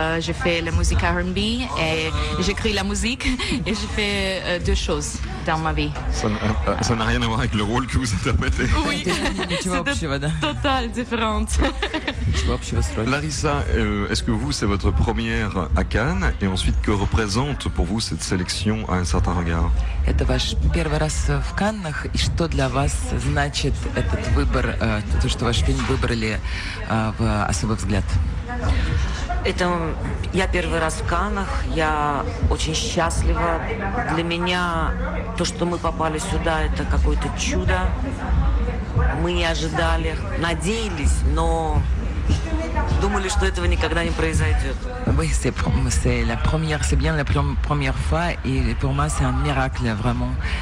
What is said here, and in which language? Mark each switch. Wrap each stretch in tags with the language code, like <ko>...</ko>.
<fr>J'ai fait la musique R&B et j'écris la musique et j'ai fait deux choses dans ma vie. Ça n'a rien à voir avec le rôle que vous interprétez. Oui,</fr> <ru>Ничего общего, да.</ru> <fr>total différente.</fr> <ru>Ничего общего с ролью.</ru> <fr>Larissa, est-ce que vous, c'est votre première à Cannes? Et ensuite, que représente pour vous cette sélection à un certain regard?</fr> <ru>Это ваш первый раз в Каннах, и что для вас значит этот выбор, то, что ваш фильм выбрали в особый взгляд? Это я первый раз в Каннах, я очень счастлива. Для меня то, что мы попали сюда, это какое-то чудо. Мы не ожидали, надеялись, но думали, что этого никогда не произойдет.</ru> <fr>Oui, c'est la première, c'est bien la première fois, et pour moi c'est un miracle vraiment.</fr>